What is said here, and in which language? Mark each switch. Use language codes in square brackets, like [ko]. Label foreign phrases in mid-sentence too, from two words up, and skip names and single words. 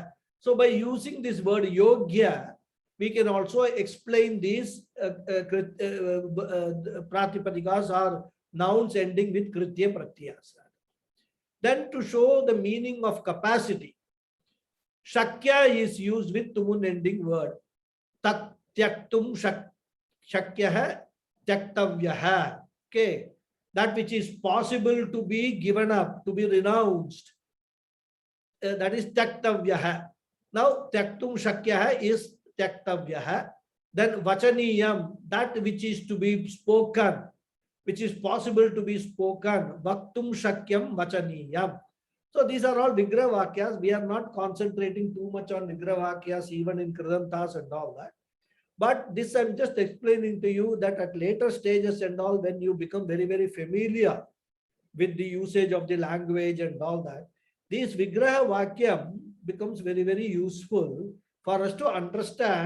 [en] So by using this word Yogya, we can also explain these pratipadikas or nouns ending with [sa] Kritya Pratyas. [en] Then to show the meaning of capacity, Shakya is used with Tumun ending word. [sa] Tak tyaktum shakyaha tyaktavyaha. [en] Okay. That which is possible to be given up, to be renounced. That is tyaktavyaha. Now, [sa] tyaktum shakyaha [en] is tyaktavyaha. Then vachaniyam, that which is to be spoken, which is possible to be spoken. [sa] Vaktum shakyam vachaniyam. [en] So these are all [sa] Vigraha Vakyas. [en] We are not concentrating too much on [sa] Vigraha Vakyas [en] even in Kridantas and all that. But this I'm just explaining to you that at later stages and all, when you become very, very familiar with the usage of the language and all that, this [sa] Vigraha Vakyam [en] becomes very, very useful for us to understand.